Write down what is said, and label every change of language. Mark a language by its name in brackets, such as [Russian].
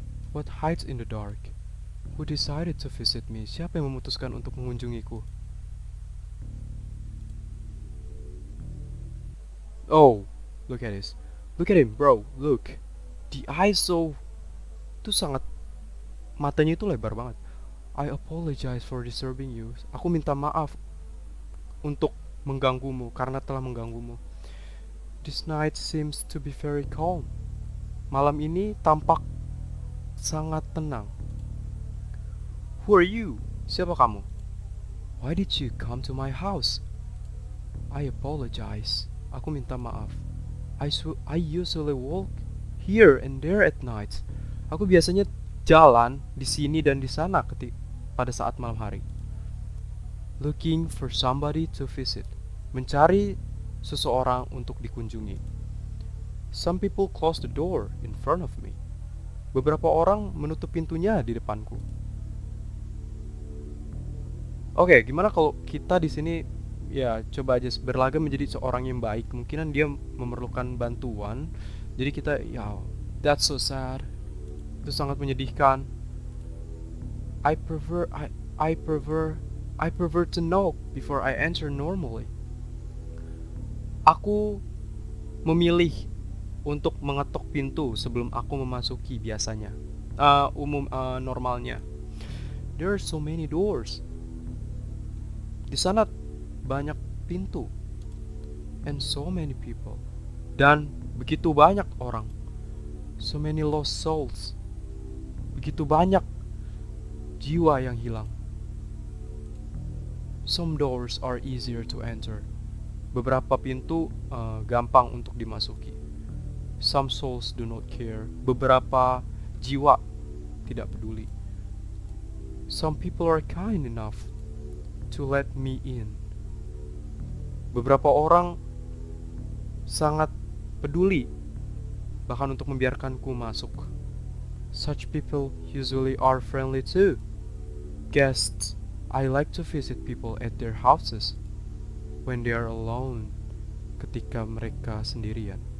[English] What hides in the dark? Who decided to visit me? [Indonesian] Siapa yang memutuskan untuk mengunjungiku? [English] Oh, look at this. Look at him, bro. Look. The eyes so [Indonesian] tuh sangat matanya itu lebar banget. [English] I apologize for disturbing you. [Indonesian] Aku minta maaf untuk mengganggumu karena telah mengganggumu. [English] This night seems to be very calm. [Indonesian] Malam ini tampak sangat tenang. [English] Who are you? [Indonesian] Siapa kamu? [English] Why did you come to my house? I apologize. [Indonesian] Aku minta maaf. [English] I usually walk here and there at night. [Indonesian] Aku biasanya jalan di sini dan di sana pada saat malam hari. [English] Looking for somebody to visit. [Indonesian] Mencari seseorang untuk dikunjungi. [English] Some people close the door in front of me. [Indonesian] Beberapa orang menutup pintunya di depanku. Oke, gimana kalau kita di sini ya coba aja berlagak menjadi seorang yang baik. Kemungkinan dia memerlukan bantuan. Jadi kita ya, [English] that's so sad. [Indonesian] Itu sangat menyedihkan. [English] I prefer I prefer I prefer to knock before I enter normally. [Indonesian] Aku memilih untuk mengetok pintu sebelum aku memasuki biasanya. Normalnya. [English] There are so many doors. [Indonesian] Di sana banyak pintu. [English] And so many people. [Indonesian] Dan begitu banyak orang. [English] So many lost souls. [Indonesian] Begitu banyak jiwa yang hilang. [English] Some doors are easier to enter. [Indonesian] Beberapa pintu gampang untuk dimasuki. [English] Some souls do not care. [Indonesian] Beberapa jiwa tidak peduli. [English] Some people are kind enough to let me in. [Indonesian] Beberapa orang sangat peduli bahkan untuk membiarkanku masuk. [English] Such people usually are friendly too. Guests, I like to visit people at their houses when they are alone, [Indonesian] ketika mereka sendirian.